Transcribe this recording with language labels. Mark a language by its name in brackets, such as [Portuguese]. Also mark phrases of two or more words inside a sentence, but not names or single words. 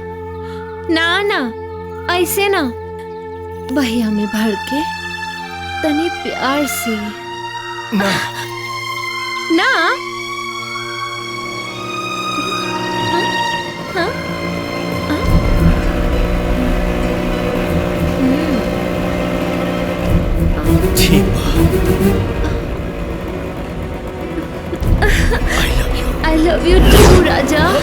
[Bhojpuri] ना ना, ऐसे ना, बहिया में भर के तनी प्यार से। ना ना। हाँ? ठीक बा। [English] I love you too, [Bhojpuri] राजा।